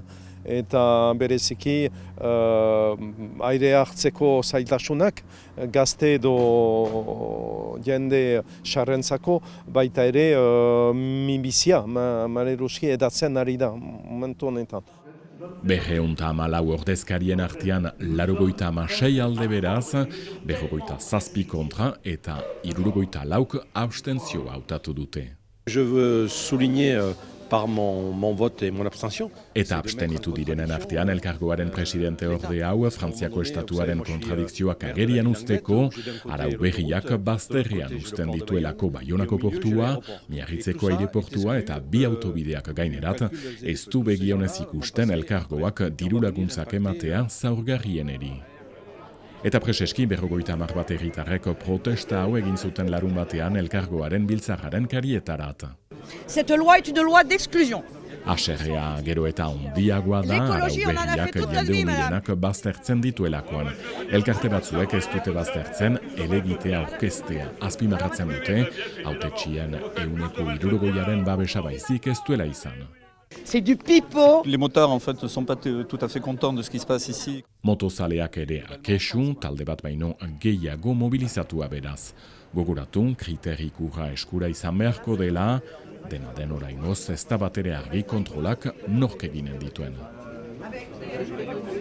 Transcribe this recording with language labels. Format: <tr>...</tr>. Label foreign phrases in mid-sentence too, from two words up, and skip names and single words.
<eu>Eta bereziki aire hartzeko zailtasunak, gazte edo jende sarrentzako, baita ere minbizia, maleruski edatzen ari da, momentu honetan. 214 ordezkarien artean 96 alde beraz, 27 kontra eta 64 abstentzioa hautatu dute.</eu> <fr>Je veux souligner par mon vote et mon abstention.</fr> <eu>Eta abstenitu direnen artean elkargoaren presidente orde hau Frantziako estatuaren kontradikzioak agerian usteko, arau berriak bazterrean uzten dituelako Baionako portua, Miarritzeko aireportua eta 2 autobideak gainerat, ez du begionez ikusten elkargoak diru laguntzak ematea zaurgarrieneri. Eta preseski 50 bat herritarrek protesta hau egin zuten larun batean elkargoaren biltzarraren karietarat.</eu> <fr>Cette loi est une loi d'exclusion.</fr> <eu>Haserrea gero eta ondiagoa da, arau berriak jende humienak baztertzen dituelakoan. Elkarte batzuek ez dute baztertzen, elegitea orkestea azpimarratzen dute, hautetxien 60% babesa baizik ez duela izan.</eu> <fr>C'est du pipeau. Les motards en fait ne sont pas tout à fait contents de ce qui se passe ici.</fr> <eu>Motozaleak ere kesu, talde bat baino gehiago mobilizatua beraz. Gogoratu, kriterikurra eskura izan beharko dela, dena den oraingoz ez da batere argi kontrolak nork eginen dituen.</eu>